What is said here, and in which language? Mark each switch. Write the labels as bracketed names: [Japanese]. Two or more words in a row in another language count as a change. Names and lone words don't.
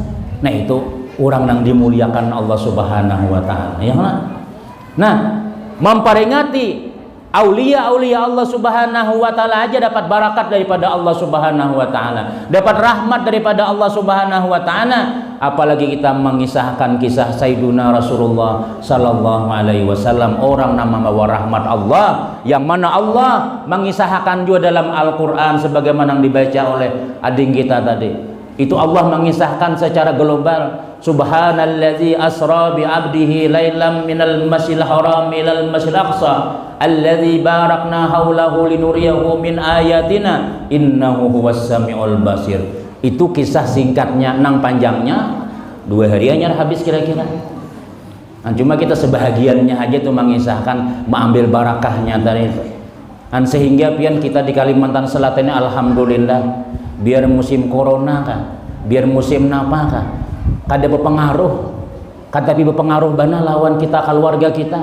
[Banjar] Nah itu orang yang dimuliakan Allah [Arabic] سبحانه وتعالى [Banjar] ya nah memperingati aulia-aulia Allah [Arabic] سبحانه وتعالى [Banjar] aja dapat barakat daripada Allah [Arabic] سبحانه وتعالى, [Banjar] dapat rahmat daripada Allah [Arabic] سبحانه وتعالى, [Banjar] apalagi kita mengisahkan kisah Sayyiduna Rasulullah [Arabic] صلى الله عليه وسلم, [Banjar] orang nama bawa rahmat Allah yang mana Allah mengisahkan juga dalam Al-Qur'an sebagaimana yang dibaca oleh ading kita tadi. Itu Allah mengisahkan secara global, [Arabic] سبحان الذي أسرى بعبده ليلا من المسجد الحرام إلى المسجد الأقصى الذي باركنا حوله لنريه من آياتنا إنه هو السميع البصير. [Banjar] Itu kisah singkatnya, nang panjangnya 2 hari hanya habis kira-kira. Nah, cuma kita sebahagiannya aja tuh mengisahkan, mengambil barakahnya dari itu. Dan sehingga pian kita di Kalimantan Selatan ini alhamdulillah, biar musim corona kan, biar musim napa kan, kada berpengaruh, tapi berpengaruh bana lawan kita keluarga kita.